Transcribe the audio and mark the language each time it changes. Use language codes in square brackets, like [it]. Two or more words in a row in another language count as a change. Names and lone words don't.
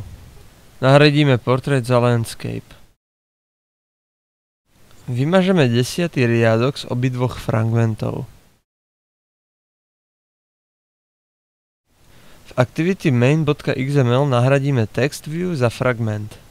[sk] Nahradíme Portrait za Landscape. Vymažeme 10. riadok z obidvoch fragmentov. V activity main.xml nahradíme [en] text view [sk] za fragment.